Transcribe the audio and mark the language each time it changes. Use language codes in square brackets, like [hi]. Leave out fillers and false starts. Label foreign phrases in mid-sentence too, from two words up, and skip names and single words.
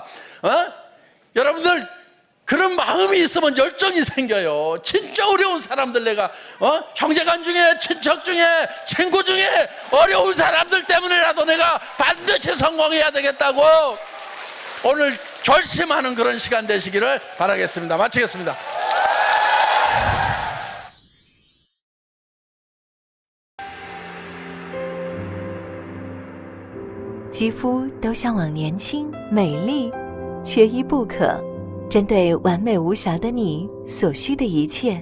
[ko] 여러분들 그런 마음이 있으면 열정이 생겨요. 진짜 어려운 사람들 내가 형제간 중에, 친척 중에, 친구 중에 어려운 사람들 때문에라도 내가 반드시 성공해야 되겠다고 오늘 결심하는 그런 시간 되시기를 바라겠습니다. 마치겠습니다. [zh] 肌肤都向往年轻美丽，缺一不可。针对完美无瑕的你所需的一切。